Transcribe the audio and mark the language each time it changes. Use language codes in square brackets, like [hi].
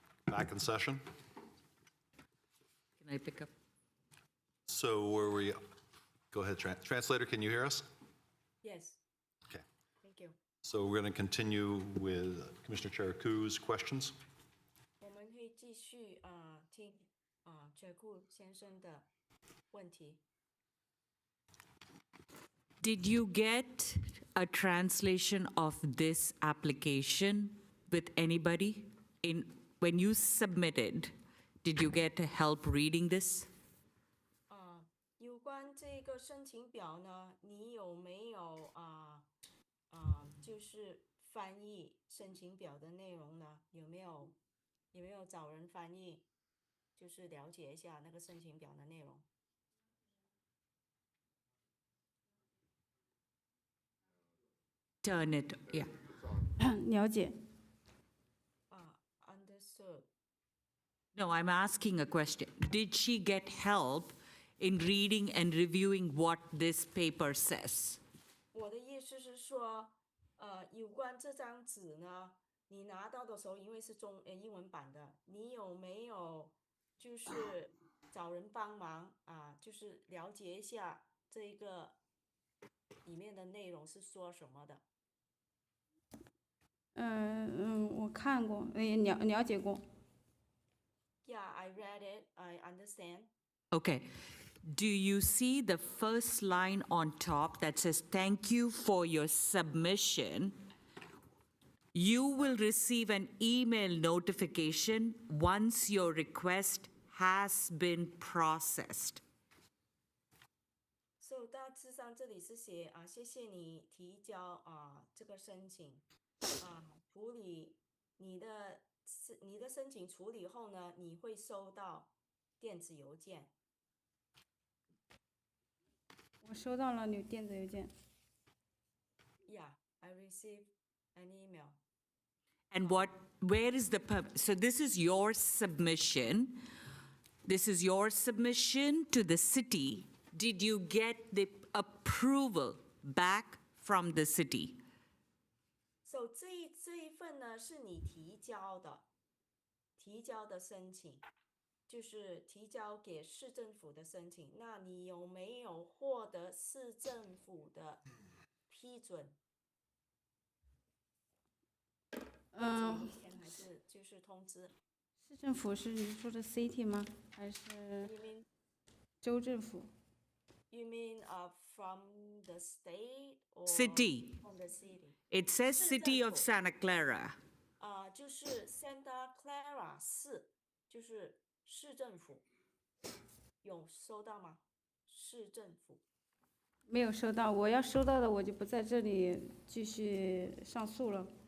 [en] back in session. Can I pick up? So where we, go ahead, translator, can you hear us? Yes, Okay. thank you. So we're going to continue with Commissioner Chericu's questions. [zh] 我们会继续听哲库先生的问题。 [en] Did you get a translation of this application with anybody? When you submitted, did you get help reading this? [zh] 有关这个申请表呢，你有没有就是翻译申请表的内容呢？有没有找人翻译？就是了解一下那个申请表的内容。 [en] Turn it, yeah. [zh] 了解。 [en] Understood. No, I'm asking a question. Did she get help in reading and reviewing what this paper says? [zh] 我的意思是说，有关这张纸呢，你拿到的时候，因为是英文版的，你有没有就是找人帮忙就是了解一下这个里面的内容是说什么的？我看过，了解过。 [en] Yeah, I read it. I understand. Okay. Do you see the first line on top that says, "Thank you for your submission"? You will receive an email notification once your request has been processed. [zh] So 大致上这里是写谢谢你提交这个申请处理你的申请处理后呢，你会收到电子邮件。我收到了你电子邮件。 [en] Yeah, I received an email. And where is the, so this is your submission. This is your submission to the city. Did you get the approval back from the city? [zh] So 这一份呢是你提交的申请，就是提交给市政府的申请。那你有没有获得市政府的批准？还是就是通知？市政府是你说的 city 吗？还是 [en] You mean [zh] 州政府？ [en] You mean from the state or City. from the city? It says City of Santa Clara. [zh] 就是 Santa Clara 市，就是市政府，有收到吗？市政府。没有收到，我要收到的我就不在这里继续上诉了。